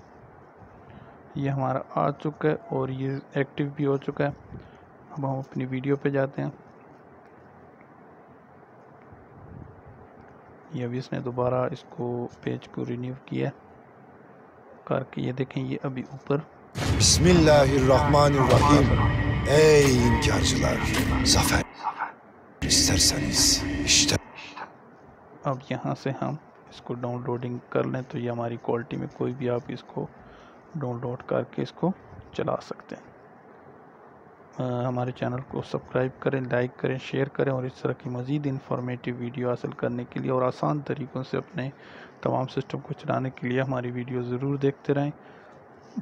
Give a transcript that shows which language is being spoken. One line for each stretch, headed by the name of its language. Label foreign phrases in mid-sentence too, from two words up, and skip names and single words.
Urdu: یہ ہمارا آ چکا ہے اور یہ ایکٹو بھی ہو چکا ہے. اب ہم اپنی ویڈیو پہ جاتے ہیں۔ یہ ابھی اس نے دوبارہ اس کو پیج کو رینیو کیا کر کے، یہ دیکھیں یہ ابھی اوپر.
Turkish: Bismillahirrahmanirrahim. Ey inkarcılar, zafer isterseniz işte.
Urdu: اب یہاں سے ہم اس کو ڈاؤن لوڈنگ کر لیں تو یہ ہماری کوالٹی میں کوئی بھی آپ اس کو ڈاؤن لوڈ کر کے اس کو چلا سکتے ہیں. ہمارے چینل کو سبسکرائب کریں، لائک کریں، شیئر کریں اور اس طرح کی مزید
English: informative video
Urdu: حاصل کرنے کے لیے اور آسان طریقوں سے اپنے تمام سسٹم کو چلانے کے لیے ہماری ویڈیو ضرور دیکھتے رہیں.